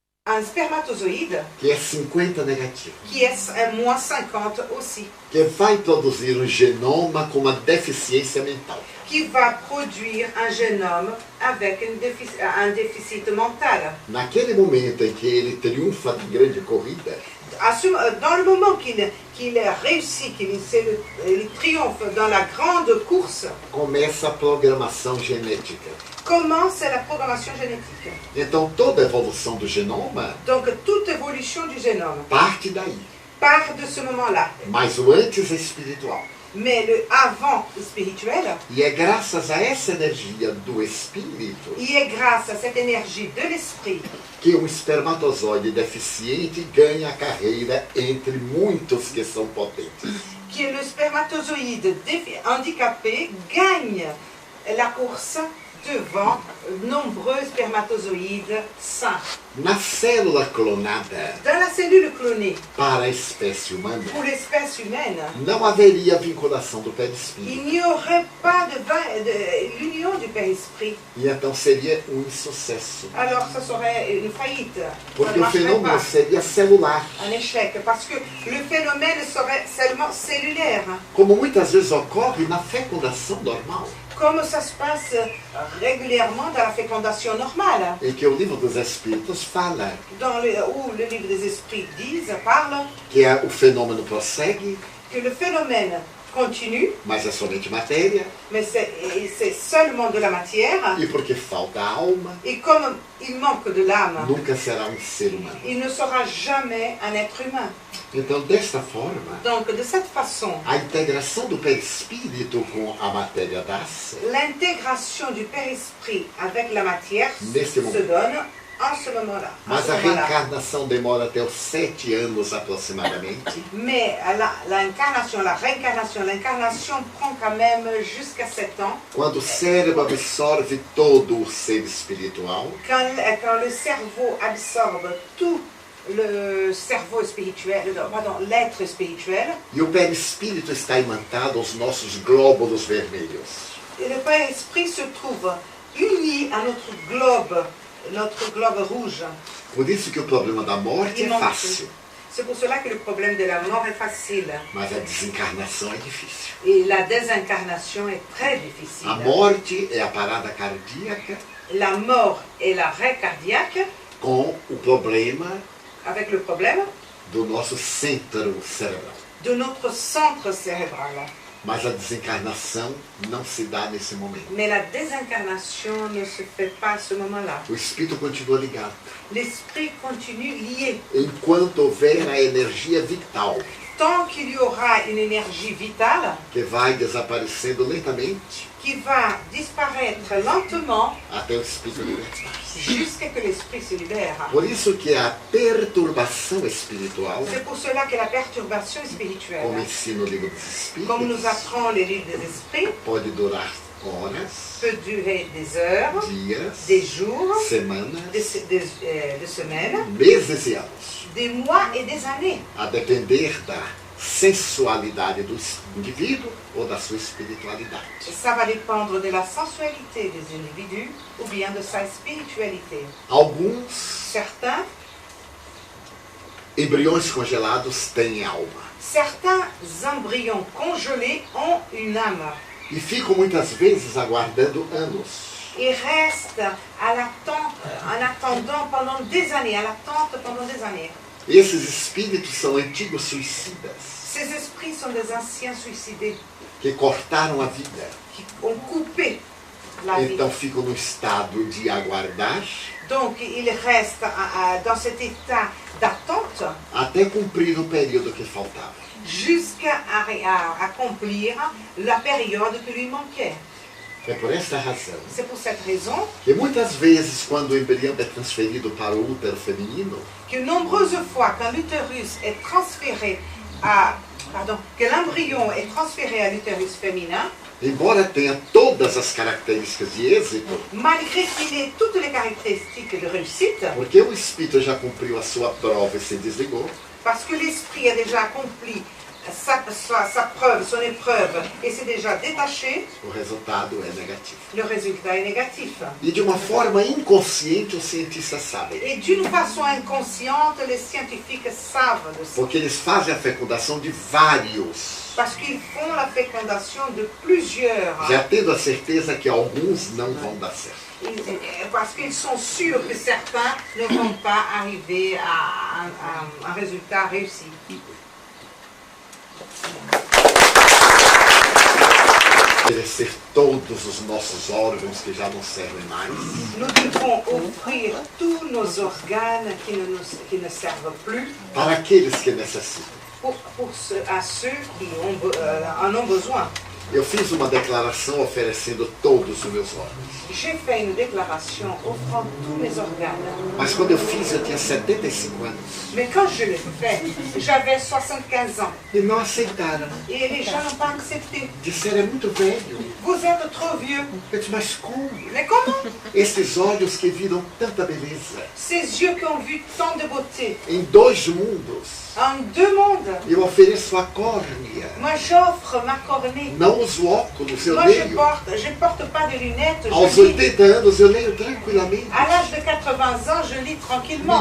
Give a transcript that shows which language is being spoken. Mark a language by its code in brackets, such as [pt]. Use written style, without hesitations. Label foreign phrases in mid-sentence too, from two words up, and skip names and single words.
[fr] un spermatozoïde [pt] que é 50 negativo, [fr] qui est un moins 50 aussi, [pt] que vai produzir um genoma com uma deficiência mental. [fr] qui va produire un génome avec un déficit mental. [pt] Naquele momento em que ele triunfa na grande corrida, [fr] Dans le moment qu'il réussit, qu'il triomphe dans la grande course, [pt] começa a programação genética. [fr] commence la programmation génétique. [pt] Então toda a evolução do genoma [fr] Donc toute évolution du génome [pt] parte daí. [fr] part de ce moment-là. [pt] Mas o antes é espiritual. [fr] Mais le avant spirituel, [pt] E é graças a essa energia do espírito [fr] il est grâce à cette énergie de l'esprit [pt] que um espermatozoide deficiente ganha a carreira entre muitos que são potentes. [fr] que le spermatozoïde handicapé gagne la course devant nombreux spermatozoïdes sains. [pt] Na célula clonada, [fr] Dans la cellule clonée, [pt] para a espécie humana, [fr] pour l'espèce humaine, [pt] não haveria vinculação do perispírito. [fr] il n'y aurait pas de l'union du père-esprit. [pt] E então seria um insucesso. [fr] Alors ça serait une faillite. Ça [pt] Porque [fr] ne [pt] o [fr] marcherait [pt] fenômeno [fr] pas. [pt] seria celular. [fr] Un échec, parce que le phénomène serait seulement cellulaire, [pt] Como muitas vezes ocorre na fecundação normal. [fr] comme ça se passe régulièrement dans la fécondation normale, [pt] Em que o livro dos Espíritos fala [fr] où le livre des esprits parle [pt] que o fenômeno prossegue, [fr] que le phénomène continue, [pt] mas é somente matéria, [fr] mais c'est seulement de la matière, [pt] e porque falta alma, [fr] et comme il manque de l'âme, [pt] nunca será um ser humano. [fr] il ne sera jamais un être humain. [pt] Então, desta forma, [fr] Donc de cette façon, [pt] a integração do perispírito com a matéria dá-se [fr] l'intégration du père-esprit avec la matière [pt] Nesse [fr] se [pt] momento. [fr] donne en ce moment-là. en [pt] Mas [fr] ce [pt] a [fr] moment-là. [pt] reencarnação demora até os 7 anos aproximadamente, [fr] Mais l'incarnation prend quand même jusqu'à 7 ans. [pt] quando o cérebro absorve todo o ser espiritual [fr] Quand le cerveau absorbe tout le cerveau spirituel, pardon, l'être spirituel, [pt] e o perispírito está imantado aos nossos glóbulos vermelhos. [fr] et le Père-Esprit se trouve uni à notre globe rouge. [pt] Por isso que o problema da morte é fácil, [fr] C'est pour cela que le problème de la mort est facile [pt] mas a desencarnação é difícil. [fr] et la désincarnation est très difficile. [pt] A morte é a parada cardíaca [fr] La mort est l'arrêt cardiaque [pt] com o problema [fr] avec le problème [pt] do nosso centro cerebral. [fr] de notre centre cérébral. [pt] Mas a desencarnação não se dá nesse momento. [fr] Mais la désincarnation ne se fait pas à ce moment-là. [pt] O espírito continua ligado. [fr] L'esprit continue lié. [pt] Enquanto houver a energia vital [fr] Tant qu'il y aura une énergie vitale [pt] que vai desaparecendo lentamente [fr] qui va disparaître lentement [pt] até o espírito libertar. [fr] jusqu'à que l'esprit se libère. [pt] Por isso que a perturbação espiritual, [fr] C'est pour cela que la perturbation [pt] como [fr] spirituelle, [pt] ensina o livro dos [fr] comme nous [pt] espíritos, [fr] apprend les livres des esprits, [pt] pode durar horas, [fr] peut durer des heures, [pt] dias, [fr] des jours, [pt] semanas, [fr] des semaines, [pt] meses e anos, [fr] des mois et des années. [pt] a depender da sensualidade do indivíduo ou da sua espiritualidade. [fr] Ça va dépendre de la sensualité des individus ou bien de sa spiritualité. [pt] Alguns [fr] Certains [pt] embriões congelados têm alma [fr] Certains embryons congelés ont une âme. [pt] e ficam muitas vezes aguardando anos. [fr] Ils restent en attendant pendant des années, à l'attente pendant des années. [pt] Esses espíritos são antigos suicidas [fr] Ces esprits sont des anciens suicidés [pt] que cortaram a vida. [fr] qui ont coupé la vie. [pt] Então ficam no estado de aguardar [fr] Donc ils restent dans cet état d'attente [pt] até cumprir o período que faltava. [fr] jusqu'à accomplir la période qui lui manquait. [pt] É por essa razão [fr] C'est pour cette raison [pt] que muitas vezes, quando o embrião é transferido para o útero feminino, [fr] que nombreuses fois, quand l'utérus est transféré que l'embryon est transféré à l'utérus féminin, [pt] embora tenha todas as características de êxito, [fr] malgré qu'il ait toutes les caractéristiques de réussite, [pt] porque o espírito já cumpriu a sua prova e se desligou, [fr] parce que l'esprit a déjà accompli sa preuve, son épreuve, et c'est déjà détaché, [pt] o resultado é negativo. [fr] le résultat est négatif. [pt] E de uma forma inconsciente, os cientistas sabem. [fr] Et d'une façon inconsciente, les scientifiques savent de ça. [pt] Porque eles fazem a fecundação de vários, [fr] Parce qu'ils font la fécondation de plusieurs. [pt] já tendo a certeza que alguns não vão dar certo. [fr] Parce qu'ils sont sûrs que certains ne vont pas arriver à un résultat réussi. [pt] Oferecer todos os nossos órgãos que já não servem mais, [fr] Nous devons offrir tous nos organes qui ne servent plus [pt] para aqueles que necessitam. [fr] à ceux qui en ont besoin. [pt] Eu fiz uma declaração oferecendo todos os meus órgãos. [fr] J'ai fait une déclaration offrant tous mes organes. [pt] Mas quando eu fiz, eu tinha 75 anos. [fr] Mais quand je l'ai fait, j'avais 75 ans. [pt] E não aceitaram. [fr] Et les gens n'ont pas accepté. [pt] Disseram, é muito velho. [fr] Vous êtes trop vieux. [pt] Eu disse, mas como? [fr] Mais comment? [pt] Esses olhos que viram tanta beleza [fr] Ces yeux qui ont vu tant de beauté [pt] em dois mundos. [fr] en deux mondes. [pt] Eu ofereço a córnea, [fr] Moi, j'offre ma cornée. [pt] não os óculos, eu [fr] Moi, [pt] leio. [fr] je porte pas de lunettes. [pt] Aos [fr] Je lis. [pt] 80 anos eu leio tranquilamente. [fr] À l'âge de 80 ans, je lis tranquillement.